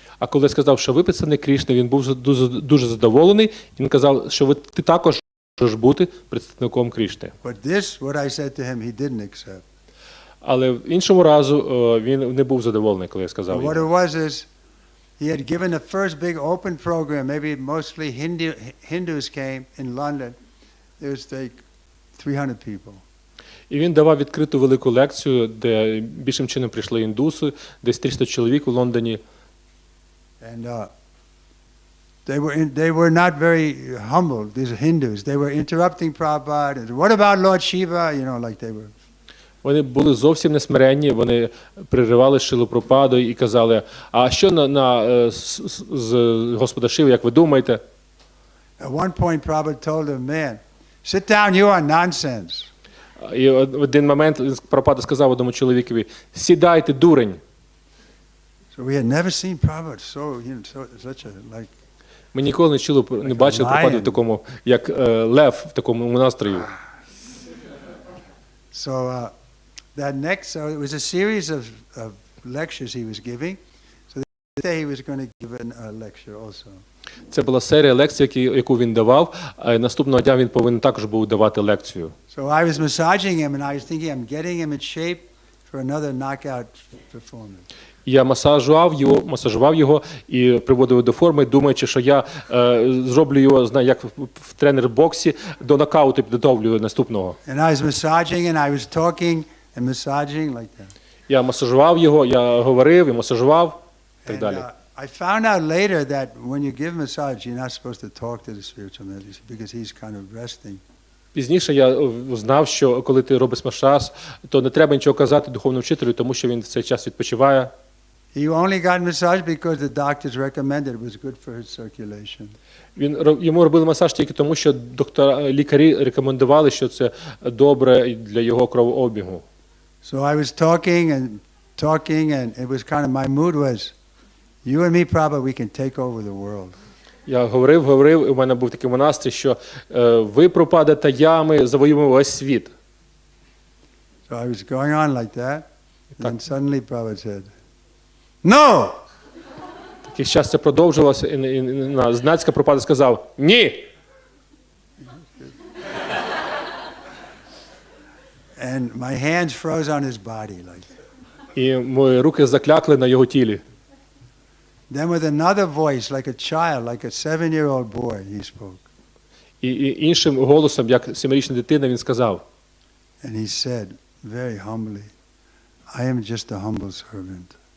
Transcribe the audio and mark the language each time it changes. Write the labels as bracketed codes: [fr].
[uk] А коли я сказав, що ви представник Крішни, він був дуже задоволений. Він казав, що ти також можеш бути представником Крішни. [en] But this, what I said to him, he didn't accept. [uk] Але в іншому разу він не був задоволений, коли я сказав. [en] What it was is, he had given the first big open program. Maybe mostly Hindus came in London. There was like 300 people. [uk] І він давав відкриту велику лекцію, де більшим чином прийшли індуси, десь 300 чоловік у Лондоні. [en] And they were not very humble, these Hindus. They were interrupting Prabhupada. And, what about Lord Shiva? Like they were. [uk] Вони були зовсім несмиренні, вони приривали Шрилу Прабхупаду і казали, а що з Господа Шиви, як ви думаєте? [en] At one point Prabhupada told him, man, sit down, you are nonsense. [uk] І в один момент Прабхупада сказав одному чоловікові, сідайте, дурень. [en] So we had never seen Prabhupada such a like. [uk] Ми ніколи не бачили Прабхупаду в такому, як лев в такому настрої. [en] So so it was a series of lectures he was giving. So this day he was going to give a lecture also. [uk] Це була серія лекцій, яку він давав, а наступного дня він повинен також був давати лекцію. [en] So I was massaging him and I was thinking I'm getting him in shape for another knockout performance. [uk] Я масажував його і приводив до форми, думаючи, що я зроблю його, як в тренер боксі, до нокауту підготовлю наступного. [en] And I was massaging and I was talking and massaging like that. [uk] Я масажував його, я говорив і масажував, і так далі. [en] I found out later that when you give massage, you're not supposed to talk to the spiritual mediator because he's kind of resting. [uk] Пізніше я знав, що коли ти робиш масаж, то не треба нічого казати духовному вчителю, тому що він в цей час відпочиває. [en] He only got massage because the doctors recommended it was good for his circulation. [uk] Йому робили масаж тільки тому, що лікарі рекомендували, що це добре для його кровообігу. [en] So I was talking and it was kind of my mood was, you and me, Prabhupada, we can take over the world. [uk] Я говорив, і у мене був такий настрій, що ви, Прабхупада, та я, ми завоюємо весь світ. [en] So I was going on like that, and then suddenly Prabhupada said, no! [uk] Такий час це продовжувалося, і знацька Прабхупада сказав, ні! [en] And my hands froze on his body like that. [uk] І мої руки заклякли на його тілі. [en] Then with another voice, like a child, like a 7-year-old boy, he spoke. [uk] І іншим голосом, як 7-річна дитина, він сказав. [en] And he said, very humbly, I am just a humble servant.